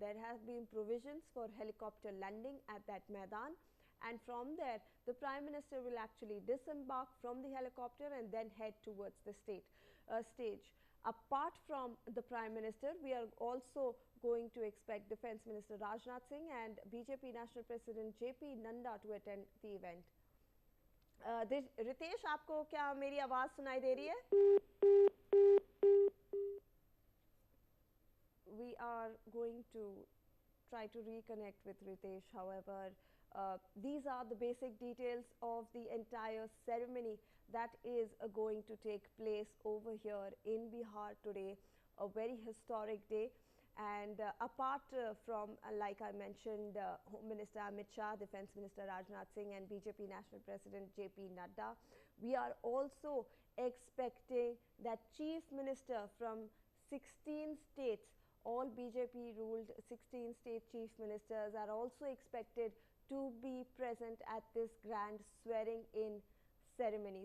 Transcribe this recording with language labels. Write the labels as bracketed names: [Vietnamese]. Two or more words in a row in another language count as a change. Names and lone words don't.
[English] There have been provisions for helicopter landing at that Maidan, and from there the Prime Minister will actually disembark from the helicopter and then head towards the stage. Apart from the Prime Minister, we are also going to expect Defence Minister Rajnath Singh and BJP National President JP Nadda to attend the event. [Hindi] रितेश, आपको क्या मेरी आवाज सुनाई दे रही है? [English] We are going to try to reconnect with Ritesh. However, these are the basic details of the entire ceremony that is going to take place over here in Bihar today, a very historic day. And apart from, like I mentioned, Home Minister Amit Shah, Defence Minister Rajnath Singh and BJP National President JP Nadda, we are also expecting that Chief Minister from 16 states, all BJP ruled 16 state chief ministers are also expected to be present at this grand swearing in ceremony.